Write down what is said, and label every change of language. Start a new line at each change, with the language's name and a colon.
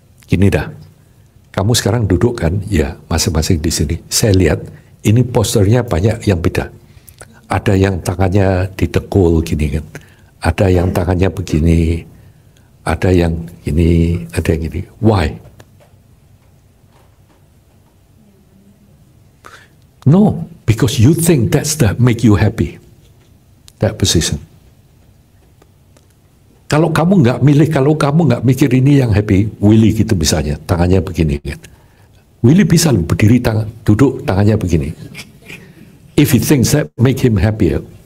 Indonesian: Gini dah, kamu sekarang duduk kan, ya masing-masing di sini. Saya lihat ini posternya banyak yang beda. Ada yang tangannya ditekul gini kan, ada yang tangannya begini, ada yang ini, ada yang ini.
English: Why? No, because you think that's that make you happy, that position.
Indonesian: Kalau kamu nggak milih, kalau kamu nggak mikir ini yang happy, Willy gitu misalnya, tangannya begini kan. Willy bisa berdiri duduk tangannya begini.
English: If he thinks that make him happier.